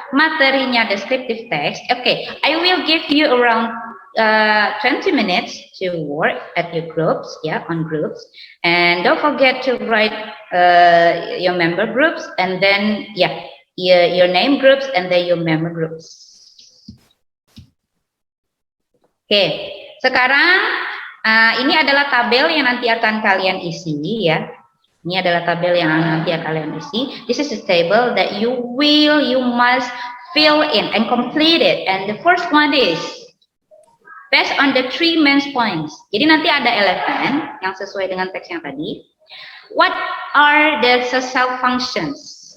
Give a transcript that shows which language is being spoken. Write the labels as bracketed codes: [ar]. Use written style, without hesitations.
[en] Materinya descriptive text. Okay, I will give you around 20 minutes to work at your groups, on groups. And don't forget to write your member groups, and then your name groups, and then your member groups. [id] Oke, sekarang ini adalah tabel yang nanti akan kalian isi, ya. Ini adalah tabel yang nanti akan kalian isi. [en] This is a table that you must fill in and complete it. And the first one is based on the 3 main points. [id] Jadi nanti ada elephant yang sesuai dengan teks yang tadi. [en] What are the social functions?